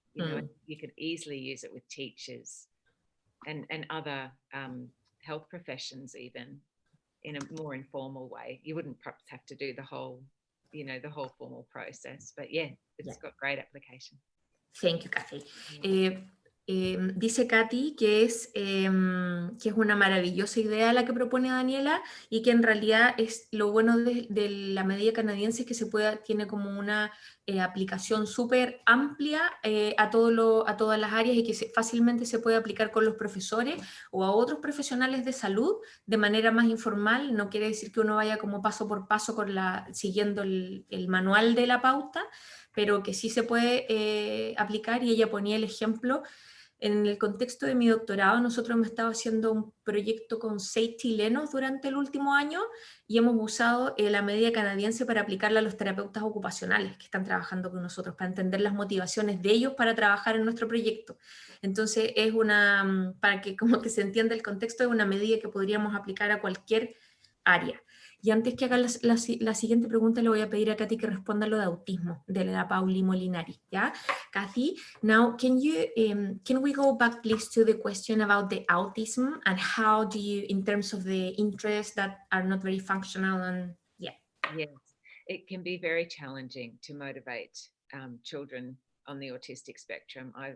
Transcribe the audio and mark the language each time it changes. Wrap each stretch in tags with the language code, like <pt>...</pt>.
<en>You know, you could easily use it with teachers and other health professions, even in a more informal way. You wouldn't perhaps have to do the whole formal process, but yeah, it's got great application. Thank you, Cathy.</en> <es>Dice Cathy que es una maravillosa idea la que propone Daniela y que en realidad es lo bueno de la medida canadiense, es que tiene como una aplicación súper amplia a todas las áreas y que fácilmente se puede aplicar con los profesores o a otros profesionales de salud de manera más informal. No quiere decir que uno vaya como paso por paso siguiendo el manual de la pauta, pero que sí se puede aplicar, y ella ponía el ejemplo. En el contexto de mi doctorado, nosotros hemos estado haciendo un proyecto con 6 chilenos durante el último año y hemos usado la medida canadiense para aplicarla a los terapeutas ocupacionales que están trabajando con nosotros, para entender las motivaciones de ellos para trabajar en nuestro proyecto. Entonces, para que como que se entienda el contexto, es una medida que podríamos aplicar a cualquier área. Y antes que haga la siguiente pregunta, le voy a pedir a Cathy que responda lo de autismo, de la Pauli Molinari, ¿ya?</es> <en>Cathy, now can we go back please to the question about the autism and how do you, in terms of the interests that are not very functional, and yeah. Yes, it can be very challenging to motivate children on the autistic spectrum.</en>